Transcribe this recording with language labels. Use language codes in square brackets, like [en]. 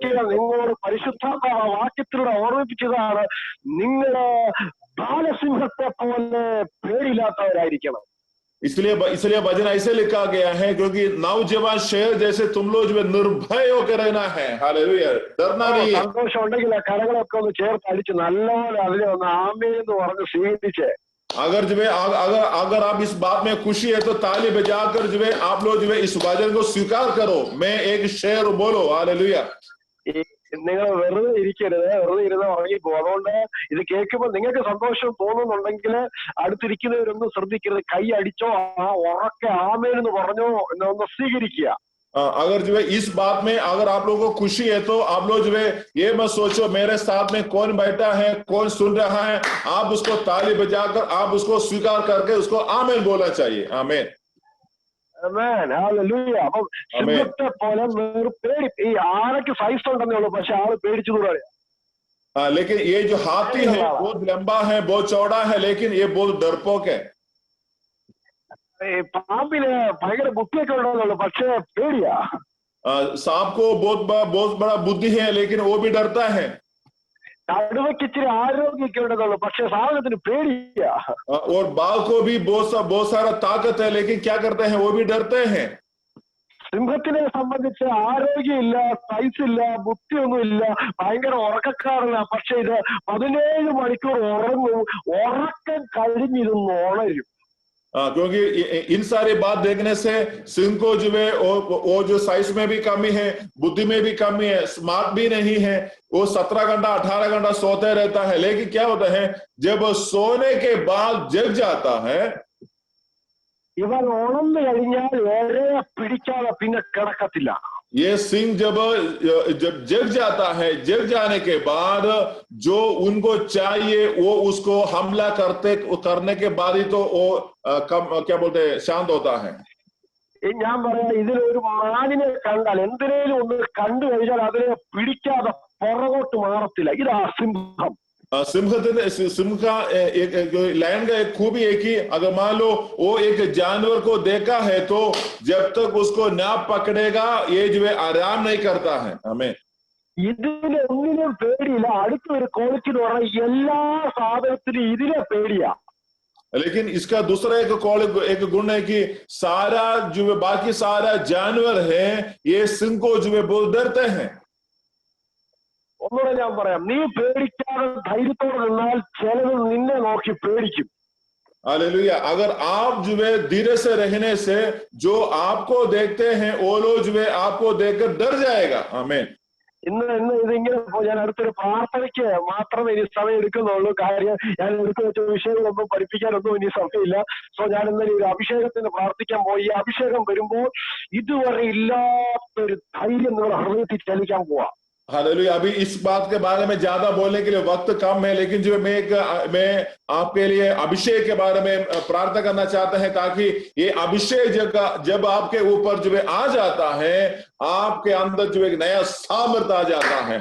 [ml] നിങ്ങളോട് പരിശുദ്ധാത്മാവ് വാക്യത്തിലൂടെ ഓർമ്മിപ്പിച്ചതാണ്, നിങ്ങള് ബാലസിംഹത്തെ പോലെ പേടിയില്ലാത്തവരായിരിക്കണം. [hi] इसलिए वचन ऐसे लिखा गया है, क्योंकि नौजवान शेर जैसे तुम लोग जो है निर्भय होकर रहना है. हालेलुया. डरना नहीं है. [ml] സന്തോഷം ഉണ്ടെങ്കിൽ ആ കരകളൊക്കെ ഒന്ന് ചേർത്ത് അടിച്ച് നല്ലപോലെ അതിനെ ഒന്ന് ആമേന്ന് പറഞ്ഞ് സ്വീകരിച്ച്, [hi] अगर जो है अगर आप इस बात में खुशी है तो ताली बजाकर जो है आप लोग जो है इस वचन को स्वीकार करो. मैं एक शेर बोलो. हालेलुया. [ml] നിങ്ങൾ വെറുതെ ഇരിക്കരുത്, വെറുതെ ഇരുന്ന് ഉറങ്ങിപ്പോകും. അതുകൊണ്ട് ഇത് കേൾക്കുമ്പോൾ നിങ്ങൾക്ക് സന്തോഷം തോന്നുന്നുണ്ടെങ്കിൽ അടുത്തിരിക്കുന്നവരൊന്നും ശ്രദ്ധിക്കരുത്, കൈ അടിച്ചോ ആ ഉറക്കെ ആമേനെന്ന് പറഞ്ഞോ എന്നൊന്ന് സ്വീകരിക്കുക. [hi] अगर जो है इस बात में अगर आप लोगों को खुशी है तो आप लोग जो है ये मत सोचो मेरे साथ में कौन बैठा है, कौन सुन रहा है, आप उसको ताली बजाकर आप उसको स्वीकार करके उसको आमीन बोलना चाहिए। आमीन, [en] Amen. Hallelujah. [ml] അപ്പം സിംഹത്തെ പോലെ പേടി ഈ ആനയ്ക്ക് സൈസ് ഉണ്ടെന്നേ ഉള്ളൂ, പക്ഷെ ആള് പേടിച്ചു പറയാ. [hi] लेकिन ये जो हाथी है बहुत लंबा है, बहुत चौड़ा है, लेकिन ये बहुत डरपोक है। [ml] പാമ്പിന് ഭയങ്കര ബുദ്ധിയൊക്കെ ഉണ്ടെന്നുള്ളൂ, പക്ഷെ പേടിയാ. [hi] सांप को बहुत बड़ा बुद्धि है, लेकिन वो भी डरता है। [ml] കടുവയ്ക്ക് ഇച്ചിരി ആരോഗ്യമൊക്കെ ഉണ്ടെന്നുള്ളൂ, പക്ഷെ സാധനത്തിന് പേടിയാ. [hi] और बाघ को भी बहुत सारा ताकत है, लेकिन क्या करते हैं वो भी डरते हैं। [ml] സിംഹത്തിനെ സംബന്ധിച്ച് ആരോഗ്യമില്ല, സൈസ് ഇല്ല, ബുദ്ധിയൊന്നും ഇല്ല, ഭയങ്കര ഉറക്കക്കാരനാ, പക്ഷെ ഇത് 17 മണിക്കൂർ ഉറങ്ങും, ഉറക്കം കഴിഞ്ഞിരുന്ന് ഉണരും. [hi] क्योंकि इन सारी बात देखने से सिंह को जो है वो जो साइज में भी कमी है, बुद्धि में भी कमी है, स्मार्ट भी नहीं है, वो 17 घंटा 18 घंटा सोते रहता है, लेकिन क्या होता है जब सोने के बाद जग जाता है, [ml] ഇവൻ ഉണർന്നു കഴിഞ്ഞാൽ ഏറെ പിടിക്കാതെ പിന്നെ കിടക്കത്തില്ല. [hi] ये सिंह जब जग जाता है, जग जाने के बाद जो उनको चाहिए वो उसको हमला करने के बाद ही तो वो क्या बोलते हैं शांत होता है। [ml] ഞാൻ പറയാം, ഇതിലൊരു മാനിനെ കണ്ടാൽ എന്തിനേലും ഒന്ന് കണ്ടു കഴിഞ്ഞാൽ അതിനെ പിടിക്കാതെ പുറകോട്ട് മാറത്തില്ല. ഇതാ സിംഹം. [hi] सिंह का लायन का एक खूबी है कि अगर मान लो वो एक जानवर को देखा है तो जब तक उसको ना पकड़ेगा ये जो है आराम नहीं करता है। हमें [ml] ഇതിനെ ഒന്നിനും പേടിയില്ല. അടുത്തൊരു ക്വാളിറ്റി എന്ന് പറഞ്ഞാൽ എല്ലാ സാധനത്തിനും ഇതിനെ പേടിയാ. [hi] लेकिन इसका दूसरा एक गुण है कि सारा जो बाकी सारा जानवर है ये सिंह को जो है बहुत डरते हैं। [ml] ഒന്നുകൂടെ ഞാൻ പറയാം, നീ പേടിക്കാതെ ധൈര്യത്തോടെ നിന്നാൽ ചിലത് നിന്നെ നോക്കി പേടിക്കും. [hi] हालेलुया। अगर आप जो है धीरे से रहने से जो आपको देखते हैं वो लोग जो है आपको देखकर डर जाएगा। आमीन। [ml] ഇന്ന് ഇതിങ്ങനെ ഞാൻ അടുത്തൊരു പ്രാർത്ഥനയ്ക്ക് മാത്രമേ ഇനി സമയം എടുക്കുന്നുള്ളൂ. കാര്യം ഞാൻ എടുത്തു വെച്ച വിഷയങ്ങളൊന്നും പഠിപ്പിക്കാനൊന്നും ഇനി സമയമില്ല. സോ ഞാൻ ഇന്നലെ ഒരു അഭിഷേകത്തിന് പ്രാർത്ഥിക്കാൻ പോയി. ഈ അഭിഷേകം വരുമ്പോൾ ഇതുവരെ ഇല്ലാത്തൊരു ധൈര്യം നിങ്ങളുടെ ഹൃദയത്തിൽ ചലിക്കാൻ പോവാ. [hi] हालेलुया। अभी इस बात के बारे में ज्यादा बोलने के लिए वक्त कम है, लेकिन जो मैं आपके लिए अभिषेक के बारे में प्रार्थना करना चाहता है, ताकि ये अभिषेक जब आपके ऊपर जो है आ जाता है आपके अंदर जो एक नया सामर्थ आ जाता है।